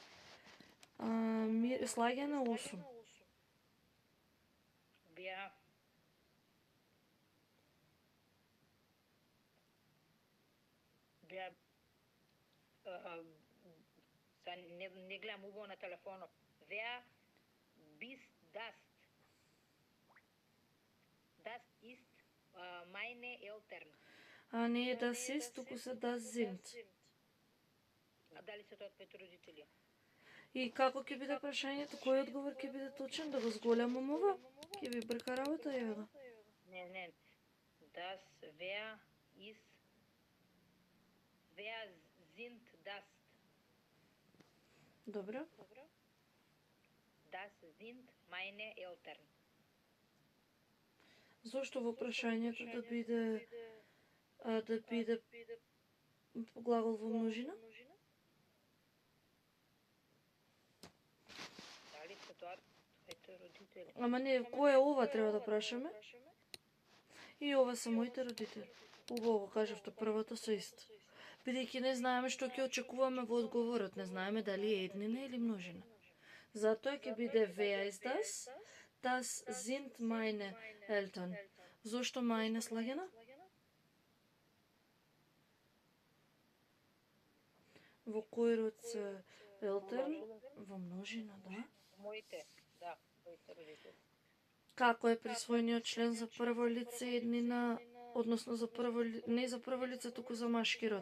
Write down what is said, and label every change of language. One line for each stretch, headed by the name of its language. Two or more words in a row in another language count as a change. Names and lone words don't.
Macedonian: Слагање 8. Беа са не гледам убаво на телефонот.
German: Wer bist das? Das ist meine Eltern.
Macedonian: А не е
German: das ist,
Macedonian: туку се
German: das sind.
Macedonian: А дали се тоа твоите родители? И како ќе биде прашањето? Кој одговор ќе биде точен? Да го зголемам ова? Ќе ви брка работа, еве го. Не.
German: Das, wer sind das?
Macedonian: Добро.
German: Das sind meine Eltern.
Macedonian: Зошто во прашањето да биде глагол во множина? Дали се тоа твоите родители? Ама не, кој е ова треба да прашаме? И ова се моите родители. Убаво го кажавте првото со ист. Бидејќи не знаеме што ќе очекуваме во одговорот, не знаеме дали е еднина или множина. Затоа ќе биде
German: wer ist das? Das sind meine Eltern.
Macedonian: Зошто meine слагена? Во кој род се Eltern? Во множина, да. Моите родители. Како е присвоениот член за прво лице еднина, односно за прво не за прво лице, туку за машки род?